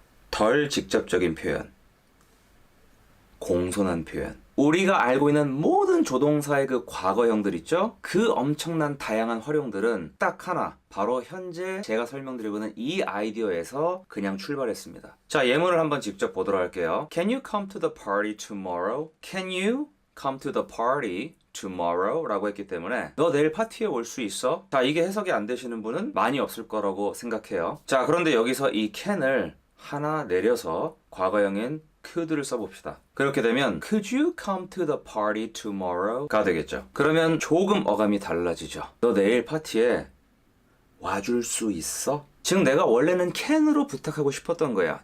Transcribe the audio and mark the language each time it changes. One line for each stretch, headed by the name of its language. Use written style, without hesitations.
Korean: 덜 직접적인 표현. 공손한 표현. 우리가 알고 있는 모든 조동사의 그 과거형들 있죠? 그 엄청난 다양한 활용들은 딱 하나, 바로 현재 제가 설명드리고 있는 이 아이디어에서 그냥 출발했습니다. 자, 예문을 한번 직접 보도록 할게요.
English: Can you come to the party tomorrow? Can you come to the party tomorrow?
Korean: 라고 했기 때문에 너 내일 파티에 올 수 있어? 자, 이게 해석이 안 되시는 분은 많이 없을 거라고 생각해요. 자, 그런데 여기서 이 can을 하나 내려서 과거형인 could를 써봅시다. 그렇게 되면
English: Could you come to the party tomorrow?
Korean: 가 되겠죠. 그러면 조금 어감이 달라지죠. 너 내일 파티에 와줄 수 있어? 즉 내가 원래는 can으로 부탁하고 싶었던 거야.